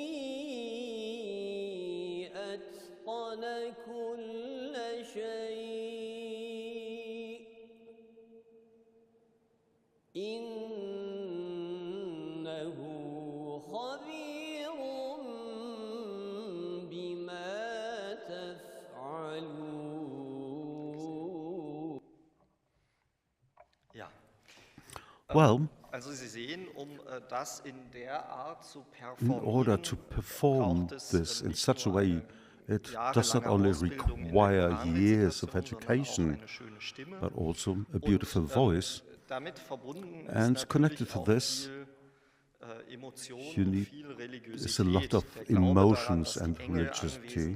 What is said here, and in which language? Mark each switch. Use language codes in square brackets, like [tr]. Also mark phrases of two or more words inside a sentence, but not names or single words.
[ar] أتقن كل شيء إنه خبير بما تفعلون. [de] Ja. [en] Well, [de] Also Sie sehen, [en] in order to perform this in such a way, it does not only require years of education, but also a beautiful voice. And connected to this, is a lot of emotions and religiosity.